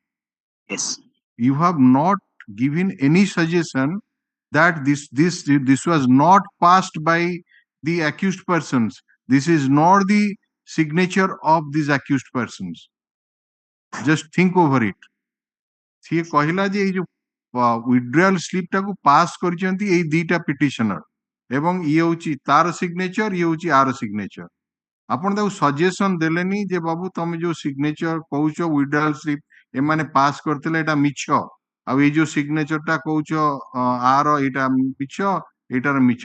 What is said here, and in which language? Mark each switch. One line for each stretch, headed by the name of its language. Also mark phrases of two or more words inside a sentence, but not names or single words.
English: Yes. You have not given any suggestion that this was not passed by the accused persons. This is not the signature of these accused persons. Just think over it.
Odia: ସିଏ କହିଲା ଯେ ଏଇ ଯୋଉ
English: withdrawal slip
Odia: ଟାକୁ ପାସ୍ କରିଛନ୍ତି ଏଇ 2ଟା ପିଟିସନର ଏବଂ ଇଏ ହଉଛି ତାର ସିଗ୍ନେଚର, ଇଏ ହଉଛି ଆର ସିଗ୍ନେଚର। ଆପଣ ତାକୁ ସଜେସନ ଦେଲେନି ଯେ ବାବୁ ତମେ ଯୋଉ ସିଗ୍ନେଚର କହୁଛ
English: withdrawal slip
Odia: ଏମାନେ ପାସ୍ କରିଥିଲେ ଏଇଟା ମିଛ, ଆଉ ଏଇ ଯୋଉ ସିଗ୍ନେଚରଟା କହୁଛ ଆର ଏଇଟା ମିଛ, ଏଇଟାର ମିଛ।